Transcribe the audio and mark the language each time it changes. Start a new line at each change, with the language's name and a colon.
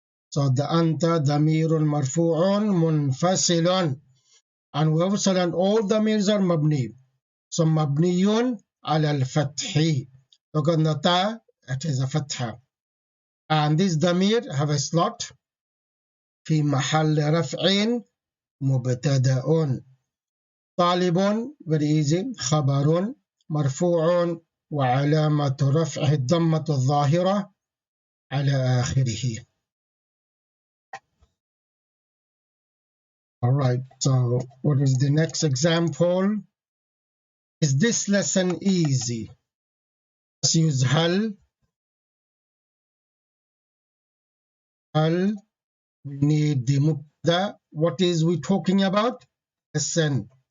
English: So the
Arabic: anta damirun marfu'un munfasilun.
English: And we also learned all damirs are mabni. So
Arabic: mabniyun ala al-fathi.
English: Look at the ta, it is a fatha. And this damir have a slot.
Arabic: في محل رفع مبتدأ. طالب,
English: very easy,
Arabic: خبر مرفوع وعلامة رفعه الضمة الظاهرة على آخره.
English: All right, so what is the next example? Is this lesson easy? Let's use هل. هل, we need the مبتدأ. What is we talking about? Lesson.